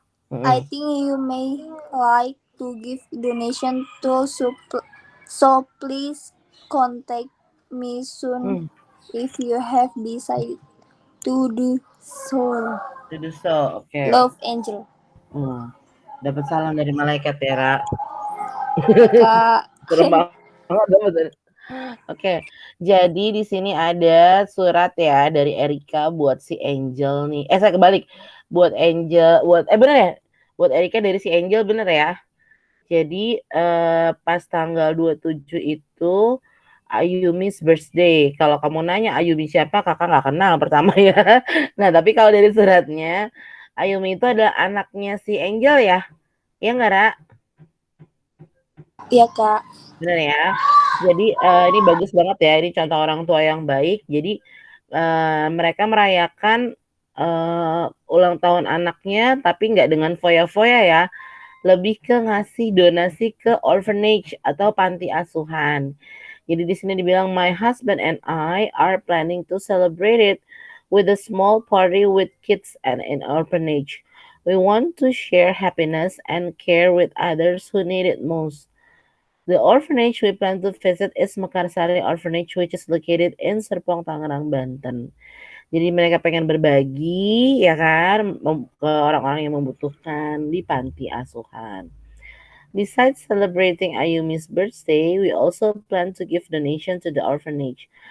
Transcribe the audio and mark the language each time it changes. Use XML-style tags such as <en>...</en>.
<en>I think you may like to give donation too, so please contact me soon if you have decided to do so. Okay. Love, Angel.</en> <id>Dapat salam dari malaikat ya, Ra. Kak. Serem banget. Oke, jadi di sini ada surat ya dari Erika buat si Angel nih. Saya kebalik. Buat Angel, bener ya? Buat Erika dari si Angel bener ya? Jadi pas tanggal 27 itu</id> <en>Ayumi's birthday.</en> <id>Kalau kamu nanya Ayumi siapa, kakak nggak kenal pertama ya. Nah, tapi kalau dari suratnya, Ayumi itu adalah anaknya si Angel ya? Iya nggak, Ra? Iya, Kak. Bener ya. Jadi ini bagus banget ya. Ini contoh orang tua yang baik. Jadi mereka merayakan ulang tahun anaknya, tapi nggak dengan foya-foya ya. Lebih ke ngasih donasi ke orphanage atau panti asuhan. Jadi di sini dibilang</id> <en>my husband and I are planning to celebrate it with a small party with kids and an orphanage. We want to share happiness and care with others who need it most. The orphanage we plan to visit is Mekarsari Orphanage, which is located in Serpong, Tangerang, Banten.</en> <id>Jadi mereka pengen berbagi, ya kan, ke orang-orang yang membutuhkan di panti asuhan.</id> <en>Besides celebrating Ayumi's birthday, we also plan to give donation to the orphanage.</en>